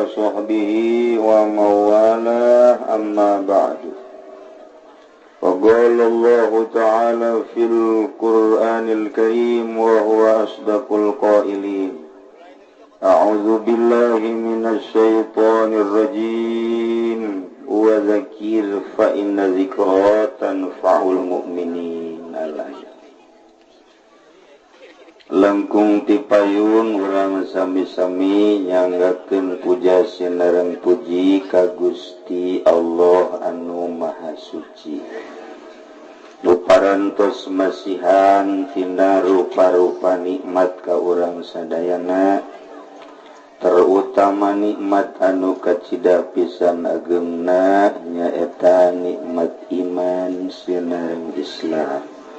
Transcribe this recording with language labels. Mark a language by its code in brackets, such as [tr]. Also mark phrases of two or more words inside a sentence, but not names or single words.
[ar] صحبه وموالاه أما بعد فقال الله تعالى في القرآن الكريم وهو أصدق القائلين أعوذ بالله من الشيطان الرجيم وذكر فإن الذكرى تنفع المؤمنين [su] langkung tipayun urang sami-sami nyanggakeun puja sinareng puji ka Gusti Allah anu Maha Suci nu parantos masihan tina rupa-rupa nikmat ka urang sadayana terutama nikmat anu kacida pisan ageumna nyaeta nikmat iman sinareng Islam.